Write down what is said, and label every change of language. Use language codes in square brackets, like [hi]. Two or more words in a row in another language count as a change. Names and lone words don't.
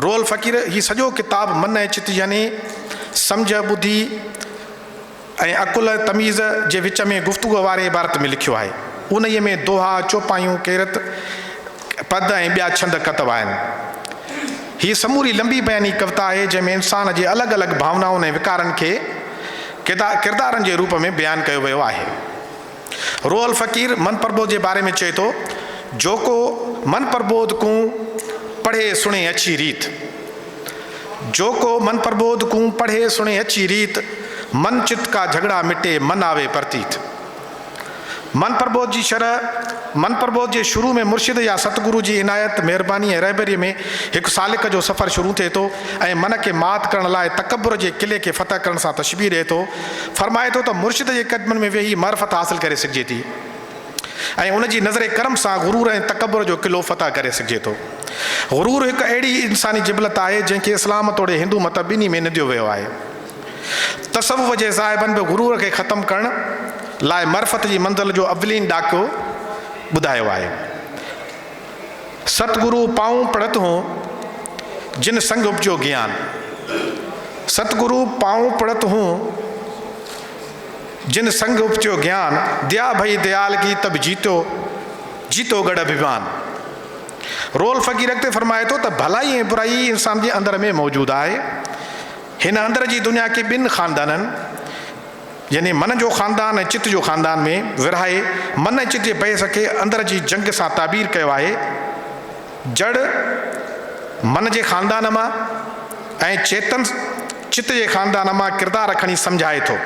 [sd] रोअल फ़क़ीर ही सॼो किताब मन ऐं चित्त यानी सम्झ ॿुधी ऐं अकुल तमीज़ जे विच में गुफ़्तगू वारे इबारत में लिखियो आहे। उन में दोहा चौपायूं केरत पद ऐं ॿिया छंद कतब आहिनि। हीअ समूरी लंबी बयानी कविता आहे जंहिंमें इंसान जे अलॻि अलॻि भावनाउनि ऐं विकारनि खे किरदारनि जे रूप में बयानु कयो वियो आहे। रोअल फ़क़ीर मन प्रबोध जे बारे में चए थो [hi] जोको मन प्रबोध को पढ़े सुने अच्छी रीत जोको मन प्रबोध को पढ़े सुने अच्छी रीत मन चित्त का झगड़ा मिटे मन आवे प्रतीत। [sd] मन प्रबोध जे शुरू में मुर्शिद या सतगुरु जी इनायत मेहरबानी ऐं रहबरी में हिकु सालिक जो सफ़र शुरू थिए थो ऐं मन खे मात करण लाइ तकब्बुर जे किले खे फ़तह करण सां तशबीह ॾिए थो। फरमाए थो त मुर्शिद जे क़दमनि में वेही मारिफत हासिल करे सघिजे थी ऐं उन जी नज़र करम सां गुरूर ऐं तकब्बुर जो किलो फ़तह करे सघिजे थो। गुरूर हिकु अहिड़ी इंसानी जिबलत आहे जंहिंखे इस्लाम तोड़े हिंदू मत ॿिन्ही में निंदियो वियो आहे। तसव्वुफ़ जे साहिबनि बि गुरूर खे ख़तमु करण लाइ मरफ़त जी मंज़िल जो अवलीन ॾाको ॿुधायो आहे। [hi] सतगुरु पाऊं पढ़त हूं जिन संग उपजो ज्ञान सतगुरु पाऊं पढ़त हूं जिन संग उपजो ज्ञान दया भई दयाल की तब जीतो गढ़ अभिमान। [sd] रोअल फ़क़ीर अॻिते फरमाए थो त भलाई ऐं बुराई इंसान जे अंदर में मौजूदु आहे। हिन अंदर जी दुनिया खे ॿिनि ख़ानदाननि यानी मन जो ख़ानदान ऐं चित्त जो ख़ानदान में विरहाए मन ऐं चित्त जे बहस खे अंदर जी जंग सां ताबीर कयो आहे। जड़ मन जे ख़ानदान मां ऐं चेतन चित्त जे ख़ानदान मां किरदार खणी सम्झाए थो।